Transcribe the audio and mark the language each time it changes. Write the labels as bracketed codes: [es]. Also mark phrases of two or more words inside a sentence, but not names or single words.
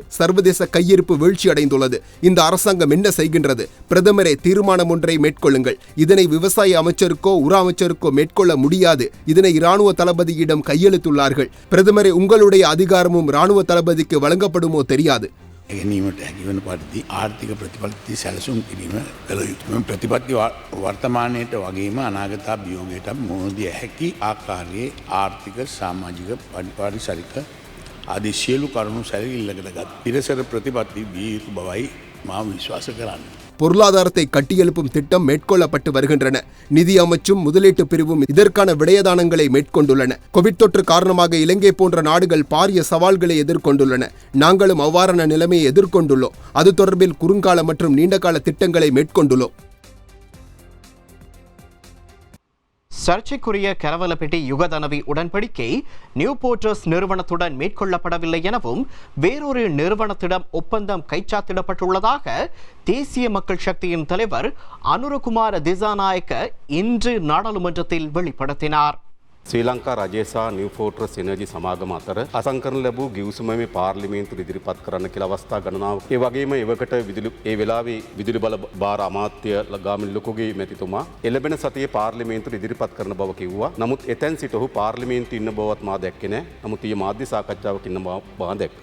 [ta] சர்வதேச கையிருப்பு வீழ்ச்சி அடைந்துள்ளது. இந்த அரசாங்கம் என்ன செய்கின்றது? பிரதமரே, தீர்மானம் ஒன்றை மேற்கொள்ளுங்கள். இதனை விவசாய அமைச்சருக்கோ உர அமைச்சருக்கோ மேற்கொள்ள முடியாது. இதனை இராணுவ தளபதியிடம் கையெழுத்துள்ளார்கள். பிரதமரே, உங்களுடைய அதிகாரமும் இராணுவ தளபதிக்கு வழங்கப்படுமோ தெரியாது. [si] ගැනීමට හැකිවන පරිදි ආර්ථික ප්‍රතිපත්ති සැලසුම් කිරීම කළ යුතුම ප්‍රතිපත්ති වර්තමානයට වගේම අනාගත අභියෝගයට මුහුණ දිය හැකි ආකාරයේ ආර්ථික සමාජික පරිසරික ආදී සියලු කරුණු සැලකිල්ලකට ගත් පිරිසර ප්‍රතිපත්ති විය යුතු බවයි මා විශ්වාස කරන්නේ. [ta] பொருளாதாரத்தை கட்டியெழுப்பும் திட்டம் மேற்கொள்ளப்பட்டு வருகின்றன. நிதி அமைச்சும் முதலீட்டு பிரிவும் இதற்கான விடயதானங்களை மேற்கொண்டுள்ளன. கோவிட் தொற்று காரணமாக இலங்கை போன்ற நாடுகள் பாரிய சவால்களை எதிர்கொண்டுள்ளன. நாங்களும் அவ்வாறான நிலைமையை எதிர்கொண்டுள்ளோம். அது தொடர்பில் குறுங்கால மற்றும் நீண்டகால திட்டங்களை மேற்கொண்டுள்ளோம். சர்ச்சைக்குரிய கரவலப்பட்டி யுகதனவி உடன்படிக்கை நியூ போர்ட்டர்ஸ் நிறுவனத்துடன் மேற்கொள்ளப்படவில்லை எனவும் வேறொரு நிறுவனத்திடம் ஒப்பந்தம் கைச்சாத்திடப்பட்டுள்ளதாக தேசிய மக்கள் சக்தியின் தலைவர் அனுரகுமார திசாநாயக்க இன்று நாடாளுமன்றத்தில் வெளிப்படுத்தினார். [si] ශ්‍රී ලංකා රජය සහ නිව් ෆෝර්ට්‍රස් එනර්ජි සමාගම අතර අසංකරන ලැබූ ගිවිසුම මේ පාර්ලිමේන්තුවට ඉදිරිපත් කරන්න කියලා අවස්ථා ගණනාවක්. ඒ වගේම එවකට ඒ වෙලාවේ විදුලි බල භාර අමාත්‍ය ගාමිණී ලොකුගේ මැතිතුමා එළබෙන සතියේ පාර්ලිමේන්තුවට ඉදිරිපත් කරන බව කිව්වා. නමුත් එතෙන් සිට ඔහු පාර්ලිමේන්තුවේ ඉන්න බවත් මා දැක්කේ නැහැ. නමුත් ඊයේ මාධ්‍ය සාකච්ඡාවක ඉන්න බව දැක්කා.